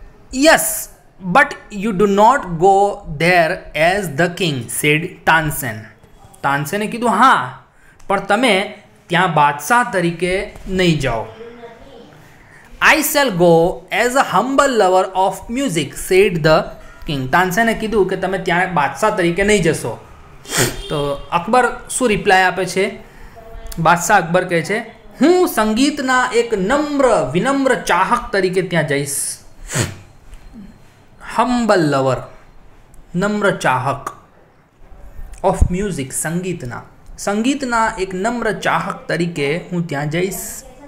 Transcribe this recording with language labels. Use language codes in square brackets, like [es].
[en] Yes, but you do not go there as the king, said Tansen. [gu] તાનસેને કીધું હા, પણ તમે ત્યાં બાદશાહ તરીકે નહીં જાઓ. [en] I shall go as a humble lover of music, said the king. [gu] તાનસેને કીધું કે તમે ત્યાં બાદશાહ તરીકે નહીં જશો. તો અકબર શું રિપ્લાય આપે છે? બાદશાહ અકબર કહે છે, હું સંગીતના એક વિનમ્ર ચાહક તરીકે ત્યાં જઈશ. [en] humble lover, [gu] નમ્ર ચાહક, [en] of music, [gu] સંગીતના એક નમ્ર ચાહક તરીકે હું ત્યાં જઈશ.